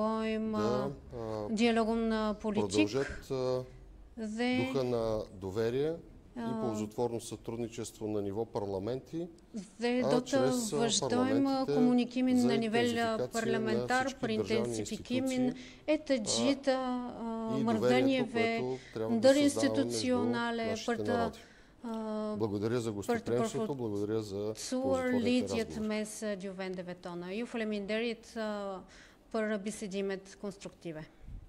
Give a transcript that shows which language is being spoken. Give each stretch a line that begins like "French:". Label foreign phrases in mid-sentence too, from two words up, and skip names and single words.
Bulgarian: да продължат духа на доверие и ползотворно сътрудничество на ниво парламенти, чрез парламентите за интензификация на всички държавни институции и доверието, което трябва да създаваме между нашите народи. Благодаря за гостоприемството, благодаря за ползотворните разговори.
Albanian: Ju vende vetona. Ju faleminderit për bisedimet konstruktive.